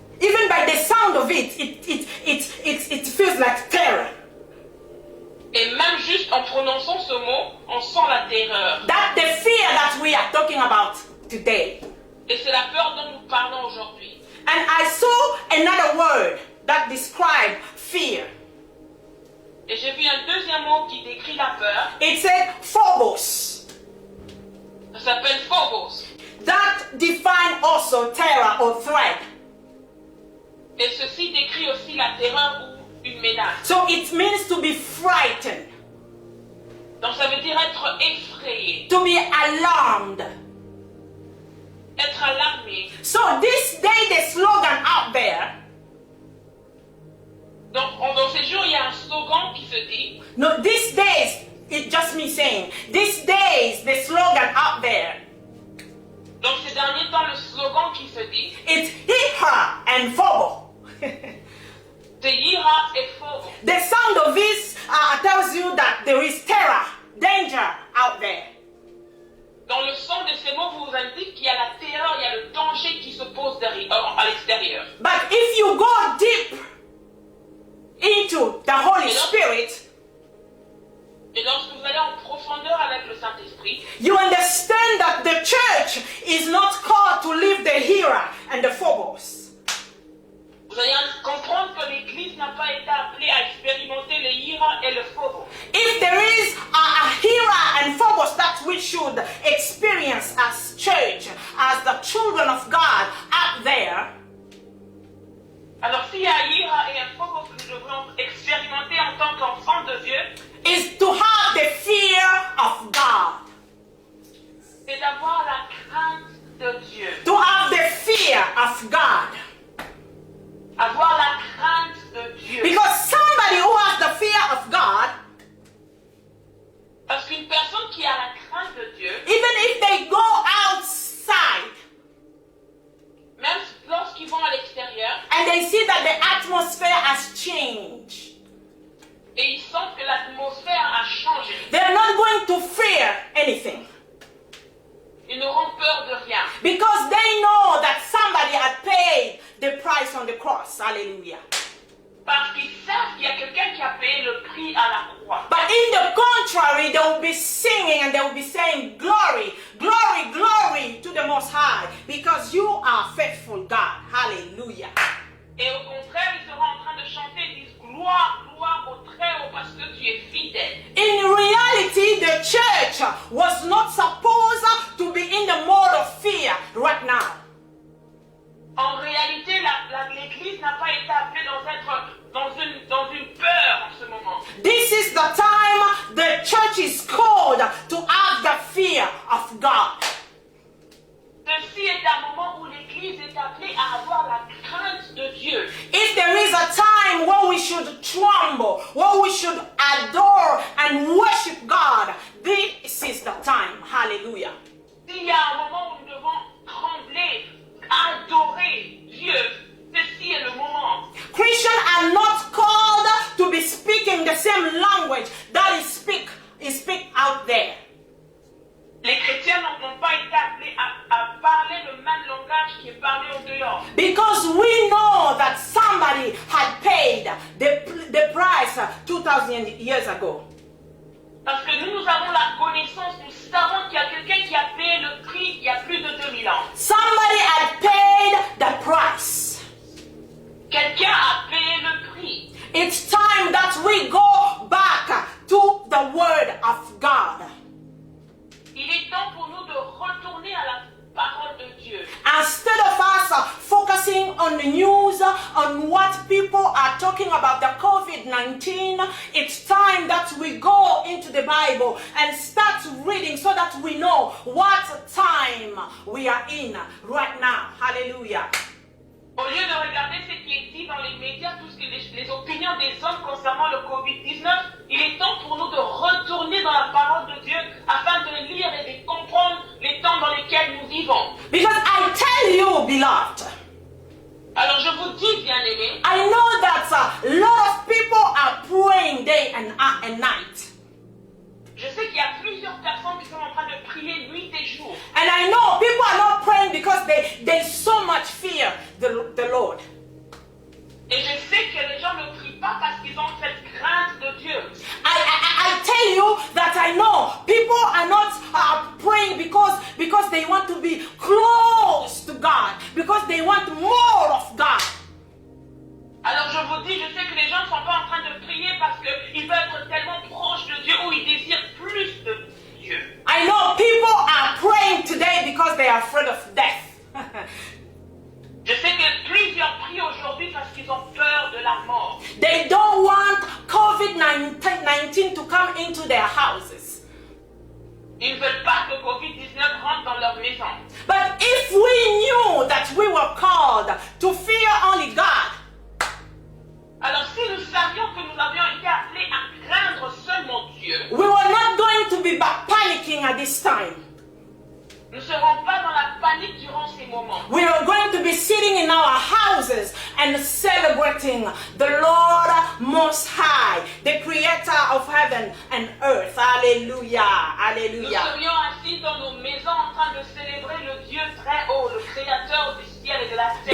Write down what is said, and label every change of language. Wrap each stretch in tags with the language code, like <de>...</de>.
<en>Even by the sound of it feels like terror.</en> <fr>Et même juste en prononçant ce mot, on sent la terreur.</fr> <en>That's the fear that we are talking about today.</en> <fr>Et c'est la peur dont nous parlons aujourd'hui.</fr> <en>And I saw another word that describes fear.</en> <fr>Et j'ai vu un deuxième mot qui décrit la peur.</fr> <en>It said phobos.</en> <fr>Ça s'appelle phobos.</fr> <en>That define also terror or threat.</en> <fr>Et ceci décrit aussi la terreur ou une menace.</fr> <en>So it means to be frightened,</en> <fr>Donc ça veut dire être effrayé,</fr> <en>to be alarmed.</en> <fr>être alarmé.</fr> <en>So this day, the slogan out there,</en> <fr>Donc dans ces jours, il y a un slogan qui se dit,</fr> <en>no, these days, it's just me saying, these days, the slogan out there,</en> <fr>donc ces derniers temps, le slogan qui se dit,</fr> <en>it's Hiha and Fobo.</en> <fr>c'est Yira et Fogo.</fr> <en>The sound of this tells you that there is terror, danger out there.</en> <fr>Dans le son de ces mots vous indique qu'il y a la terreur, il y a le danger qui se pose derrière, à l'extérieur.</fr> <en>But if you go deep into the Holy Spirit,</en> <fr>Et lorsque vous allez en profondeur avec le Saint-Esprit,</fr> <en>you understand that the church is not called to live the Hira and the Phobos.</en> <fr>vous allez comprendre que l'Église n'a pas été appelée à expérimenter le Yira et le Fogo.</fr> <en>If there is a Hira and Phobos that we should experience as church, as the children of God out there,</en> <fr>Alors s'il y a un Yira et un Fogo que nous devons expérimenter en tant qu'enfants de Dieu,</fr> <en>is to have the fear of God.</en> <fr>c'est d'avoir la crainte de Dieu.</fr> <en>To have the fear of God.</en> <fr>Avoir la crainte de Dieu.</fr> <en>Because somebody who has the fear of God,</en> <fr>Parce qu'une personne qui a la crainte de Dieu,</fr> <en>even if they go outside</en> <fr>même lorsqu'ils vont à l'extérieur</fr> <en>and they see that the atmosphere has changed,</en> <fr>et ils sentent que l'atmosphère a changé,</fr> <en>they're not going to fear anything.</en> <fr>ils n'auront peur de rien.</fr> <en>Because they know that somebody had paid the price on the cross. Hallelujah.</en> <fr>Parce qu'ils savent qu'il y a quelqu'un qui a payé le prix à la croix.</fr> <en>But in the contrary, they will be singing and they will be saying, glory, glory, glory to the Most High, because you are faithful, God. Hallelujah.</en> <fr>Et au contraire, ils seront en train de chanter, ils disent gloire, gloire au Très-Haut parce que tu es fidèle.</fr> <en>In reality, the church was not supposed to be in the mode of fear right now.</en> <fr>En réalité, l'Église n'a pas été appelée dans une peur en ce moment.</fr> <en>This is the time the church is called to have the fear of God.</en> <fr>Ceci est un moment où l'Église est appelée à avoir la crainte de Dieu.</fr> <en>If there is a time where we should tremble, where we should adore and worship God, this is the time. Hallelujah.</en> <fr>S'il y a un moment où nous devons trembler, adorer Dieu, ceci est le moment.</fr> <en>Christians are not called to be speaking the same language that is speak out there.</en> <fr>Les chrétiens n'ont pas été appelés à parler le même langage qui est parlé au dehors.</fr> <en>Because we know that somebody had paid the price 2,000 years ago.</en> <fr>Parce que nous avons la connaissance, nous savons qu'il y a quelqu'un qui a payé le prix il y a plus de 2000 ans.</fr> <en>Somebody had paid the price.</en> <fr>Quelqu'un a payé le prix.</fr> <en>It's time that we go back to the Word of God.</en> <fr>Il est temps pour nous de retourner à la parole de Dieu.</fr> <en>Instead of us focusing on the news, on what people are talking about the COVID-19, it's time that we go into the Bible and start reading so that we know what time we are in right now. Hallelujah.</en> <fr>Au lieu de regarder ce qui est dit dans les médias, tout ce que les opinions des hommes concernant le Covid-19, il est temps pour nous de retourner dans la parole de Dieu afin de lire et de comprendre les temps dans lesquels nous vivons.</fr> <en>Because I tell you, beloved,</en> <fr>Alors je vous dis, bien-aimés,</fr> <en>I know that a lot of people are praying day and night.</en> <fr>je sais qu'il y a plusieurs personnes qui sont en train de prier nuit et jour.</fr> <en>And I know people are not praying because they so much fear the Lord.</en> <fr>Et je sais que les gens ne prient pas parce qu'ils ont cette crainte de Dieu.</fr> <en>I tell you that I know people are not praying because they want to be close to God, because they want more of God.</en> <fr>Alors je vous dis, je sais que les gens ne sont pas en train de prier parce qu'ils veulent être tellement proches de Dieu ou ils désirent plus de Dieu.</fr> <en>I know people are praying today because they are afraid of death.</en> <fr>Je sais que plusieurs prient aujourd'hui parce qu'ils ont peur de la mort.</fr> <en>They don't want COVID-19 to come into their houses.</en> <fr>Ils ne veulent pas que Covid-19 rentre dans leur maison.</fr> <en>But if we knew that we were called to fear only God,</en> <fr>Alors si nous savions que nous avions été appelés à craindre seulement Dieu,</fr> <en>we were not going to be panicking at this time.</en> <fr>nous ne serons pas dans la panique durant ces moments.</fr> <en>We are going to be sitting in our houses and celebrating the Lord Most High, the Creator of heaven and earth. Hallelujah.</en> <fr>Nous Hallelujah. serions assis dans nos maisons en train de célébrer le Dieu très haut, le Créateur du ciel et de la terre.</fr>